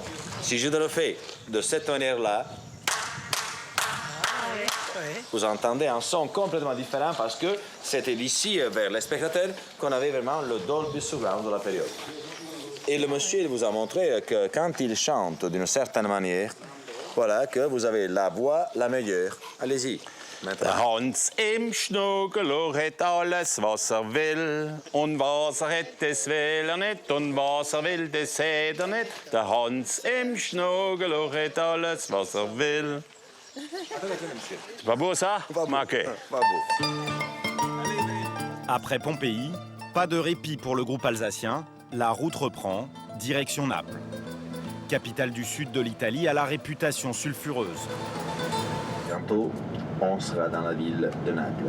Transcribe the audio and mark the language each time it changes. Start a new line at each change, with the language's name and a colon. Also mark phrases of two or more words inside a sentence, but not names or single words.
French: Si je le fais de cette manière-là, vous entendez un son complètement différent parce que c'était d'ici vers les spectateurs qu'on avait vraiment le Dolby Surround de la période. Et le monsieur vous a montré que quand il chante d'une certaine manière, voilà, que vous avez la voix la meilleure. Allez-y.
Swiss German: Der Hans im Schnuggelo hat alles, was will. Und was hat, das will nicht. Und was will, das hat nicht. Der Hans im Schnuggelo hat alles, was will.
French: C'est pas beau ça? Ok. Après Pompéi, pas de répit pour le groupe alsacien. La route reprend, direction Naples. Capitale du sud de l'Italie à la réputation sulfureuse. Bientôt, on sera dans la ville de Naples.